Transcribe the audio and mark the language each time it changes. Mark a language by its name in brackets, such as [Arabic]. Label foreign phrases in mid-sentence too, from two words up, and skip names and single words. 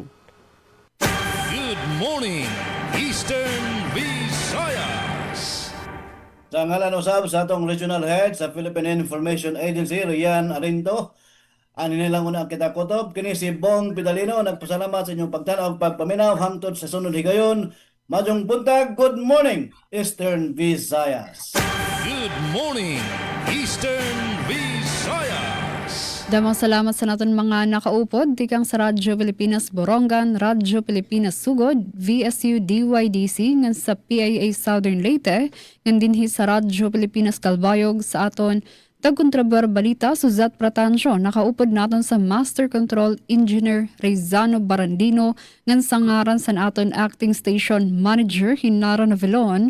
[English] Good morning, Eastern Visayas. [Cebuano] Sa ngalan usab sa atong regional head sa Philippine Information Agency, Rian Arinto, ani nilang una kita kutob, kini si Bong Pidalino, nagpasalamat sa inyong pagtanaw, pagpaminaw, hangtod sa sunod higayon. Majong buntag, [English] good morning, Eastern Visayas. Good morning, Eastern Visayas. [Waray] Damang salamat sa naton mga nakaupod, tikang sa Radyo Pilipinas Borongan, Radyo Pilipinas Sugod, VSU DYDC, ngan sa PIA Southern Leyte, ngan dinhi sa Radyo Pilipinas Calbayog sa aton tagkontrabar balita Suzat Pratancio, nakaupod naton sa Master Control Engineer Rezano Barandino ngan sangaran sa aton Acting Station Manager Hinara Navilon.